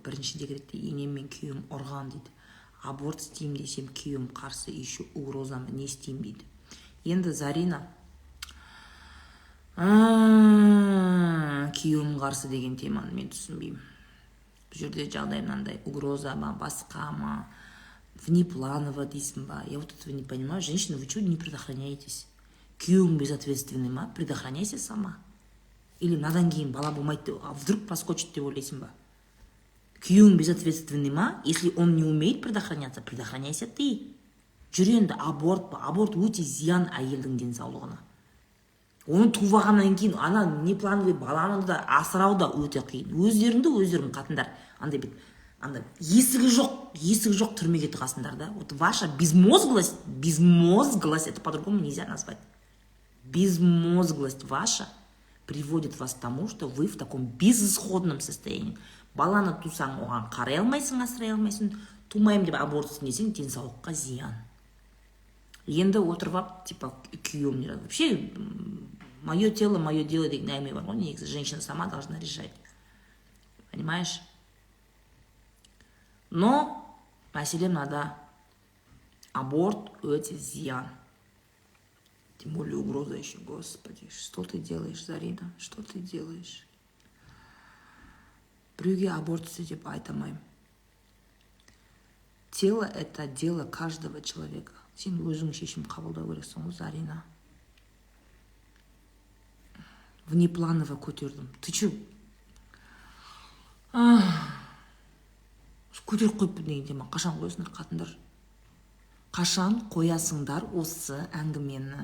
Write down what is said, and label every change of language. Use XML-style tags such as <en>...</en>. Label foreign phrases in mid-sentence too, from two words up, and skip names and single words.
<kk>Бірінші декретте енем мен күйеуім ұрған дейді. Аборт істеймін десем, күйеуім қарсы, еще угрозамы, не істеймін дейді. Енді Зарина күйеуім қарсы деген теманы мен түсінбеймін. Бұл жерде жағдай мынандай, угроза ма, басқа ма, внепланово дейсің ба?</kk> <ru>Я вот этого не понимаю. Женщина, вы чего не предохраняетесь?</ru> <kk>Күйеуің безответственный ма?</kk> <ru>Предохраняйся сама.</ru> <kk>Или надан кейін бала болмайды,</kk> <ru>а вдруг проскочит</ru> <kk>деп ойлайсың ба? Күйеуің безответственный ма?</kk> <ru>Если он не умеет предохраняться, предохраняйся ты.</ru> <kk>Жүр енді, аборт па? Аборт өте зиян әйелдің денсаулығына. Оны туғаннан кейін ана неплановый баланы да асырау да өте қиын. Өздерің қатындар андай бет, андай есігі жоқ түрмеге тығасыңдар да.</kk> <ru>Вот ваша безмозглость, это по-другому нельзя назвать. Безмозглость ваша приводит вас к тому, что вы в таком безысходном состоянии.</ru> <kk>Баланы тусаң, оған қарай алмайсың, асырай алмайсың, тумайым деп аборт істесең, денсаулыққа зиян. Енді отырып алып, типа, күйеуім не</kk> <ru>вообще мое тело, мое дело</ru> <kk>деген әңгіме бар ғой, негізі</kk> <ru>женщина сама должна решать. Понимаешь?</ru> <kk>Но мәселе мынада, аборт өте зиян.</kk> <ru>Тем более угроза еще, господи. Что ты делаешь, Зарина? Что ты делаешь?</ru> <kk>Біреуге аборт істе деп айтамайым.</kk> <ru>Тело – это дело каждого человека.</ru> <kk>Сен өзің шешім қабылдау керексің ғой, Зарина. Внепланово көтердім.</kk> <ru>Ты че?</ru> <kk>Көтеріп қойыппын дегенде ма? Қашан қоясыңдар, қатындар? Қашан қоясыңдар осы әңгімені?</kk>